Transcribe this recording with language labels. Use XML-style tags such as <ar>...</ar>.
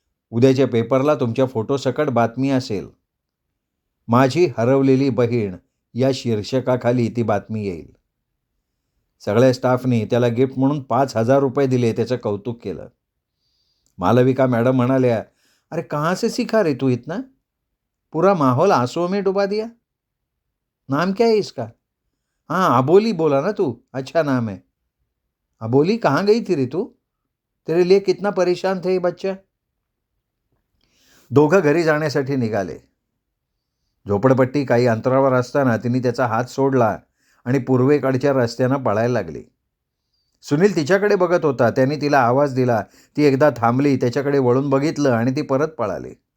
<mr>उद्याच्या पेपरला तुमच्या फोटोसकट बातमी असेल. माझी हरवलेली बहीण या शीर्षकाखाली ती बातमी येईल. सगळ्या स्टाफनी त्याला गिफ्ट म्हणून 5,000 रुपये दिले. त्याचं कौतुक केलं. मालविका मॅडम म्हणाल्या,</mr> <hi>अरे कहाँ से सीखा रे तू इतना? पूरा माहौल आंसुओं में डुबा दिया. नाम क्या है इसका? हाँ, अबोली बोला ना तू. अच्छा नाम है. अबोली, कहाँ गई थी रे तू? तेरे लिए कितना परेशान थे ये बच्चा.</hi> <mr>दोघं घरी जाण्यासाठी निघाले. झोपडपट्टी काही अंतरावर असताना तिने त्याचा हात सोडला आणि पूर्वेकडच्या रस्त्यानं पळायला लागली. सुनील तिच्याकडे बघत होता. त्याने तिला आवाज दिला. ती एकदा थांबली. त्याच्याकडे वळून बघितलं आणि ती परत पळाली.</mr>